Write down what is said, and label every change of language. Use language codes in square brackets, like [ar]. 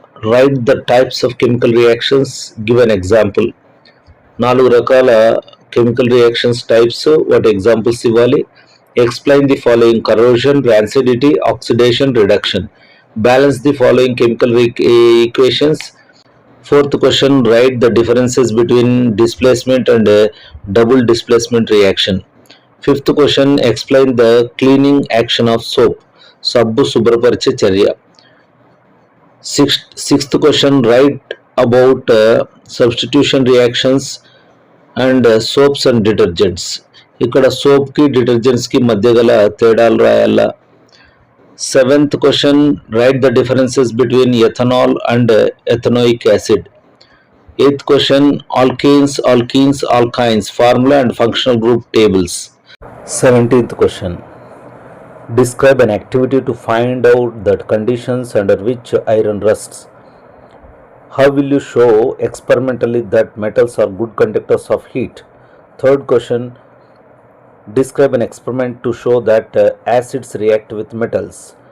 [en] Write the types of chemical reactions, give an example. [te] 4 రకాల chemical reactions types, వాటి examples ఇవ్వాలి. [en] Explain the following: corrosion, rancidity, oxidation, reduction. Balance the following chemical equations. Fourth question, write the differences between displacement and double displacement reaction. Fifth question, explain the cleaning action of soap, [te] సబ్బు శుభ్రపరిచే చర్య. [en] Sixth question, write about substitution reactions and soaps and detergents. [te] ఇక్కడ సోప్కి డిటర్జెంట్స్కి మధ్య గల తేడాలు రాయాల. [en] Seventh question, write the differences between ethanol and ethanoic acid. Eighth question, alkanes, alkenes, alkynes, formula and functional group tables. 17th question, describe an activity to find out the conditions under which iron rusts. How will you show experimentally that metals are good conductors of heat? Third question, describe an experiment to show that acids react with metals.